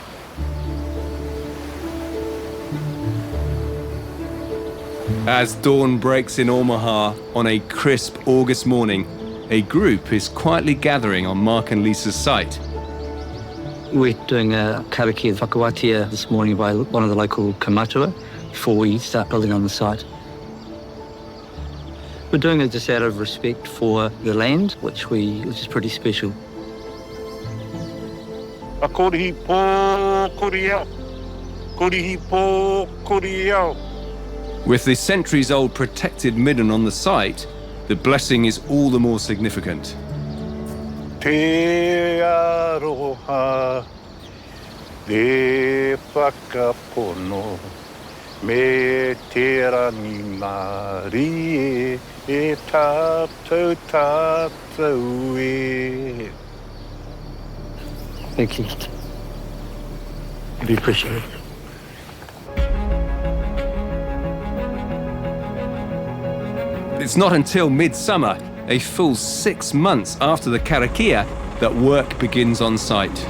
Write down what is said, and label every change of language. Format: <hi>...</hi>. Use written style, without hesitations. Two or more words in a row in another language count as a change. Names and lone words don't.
<en>As dawn breaks in Omaha on a crisp August morning, a group is quietly gathering on Mark and Lisa's site. We're doing a</en> <mi>karakia whakawatia</mi> <en>this morning by one of the local kaumatua before we start building on the site. We're doing it just out of respect for the land, which is pretty special.</en> <mi>Korihi po koriau. Korihi po koriau.</mi> <en>With the centuries-old protected midden on the site, the blessing is all the more significant.</en> <mi>Te aroha, te whakapono, me te rangi mari e tātou e.</mi> <en>Thank you. We appreciate it. It's not until midsummer, a full 6 months after the karakia, that work begins on site.</en>